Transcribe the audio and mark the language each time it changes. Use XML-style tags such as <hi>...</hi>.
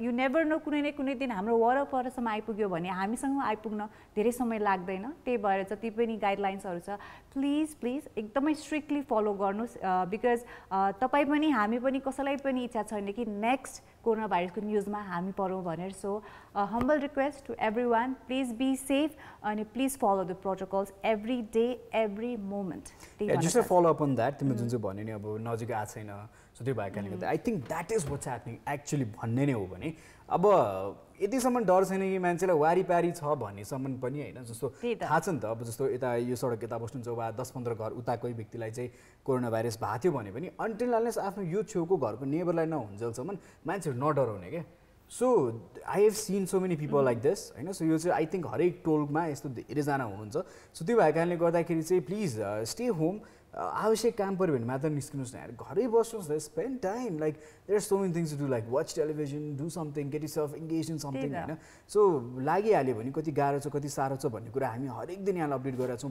<en>you never know,</en> <ne>कुनै न कुनै दिन हाम्रो वरपरसम्म आइपुग्यो भने हामीसँग आइपुग्न धेरै समय लाग्दैन। त्यही भएर जति पनि गाइडलाइन्सहरू छ प्लिज एकदमै स्ट्रिक्टली फलो गर्नुहोस्, बिकज तपाईँ पनि हामी पनि कसैलाई पनि इच्छा छैन कि नेक्स्ट कोरोना भाइरसको न्युजमा हामी परौँ भनेर।</ne> <en>So humble request to everyone, please be safe अनि please follow the protocols every day every moment. Just a follow up on that,</en> <ne>तिमीले जुन चाहिँ भन्यो नि अब नजिक आएको छैन, सो त्यो भएको कारणले गर्दा</ne> <en>I think that is what's happening actually</en> <ne>भन्ने नै हो भने अब यतिसम्म डर छैन कि मान्छेलाई वारिपारी छ भन्नेसम्म पनि होइन। जस्तो थाहा छ नि त, अब जस्तो यता यो सडक यता बस्नुहुन्छ वा 10-15 घर उताकै व्यक्तिलाई चाहिँ कोरोना भाइरस भएको थियो भने पनि अन्टिल अनलेस आफ्नो यो छेउको घरको नेबरलाई नहुन्जेलसम्म मान्छेहरू नडराउने क्या।</ne> <en>So I have seen so many people like this होइन।</en> <ne>सो यो चाहिँ</ne> <en>I think</en> <ne>हरेक टोलमा यस्तो धेरैजना हुनुहुन्छ। सो त्यो भएको कारणले गर्दाखेरि चाहिँ</ne> <en>Please stay home.</en> <ne>आवश्यक काम पऱ्यो भने मात्र निस्किनुहोस् न यार, घरै बस्नुहोस् न,</ne> <en>Spend time, like there are so many things to do, like watch television, do something, get yourself engage in something होइन।</en> <ne>सो लागिहाल्यो भने कति गाह्रो छ कति साह्रो छ भन्ने कुरा हामी हरेक दिन यहाँलाई अपडेट गरेका छौँ।</ne>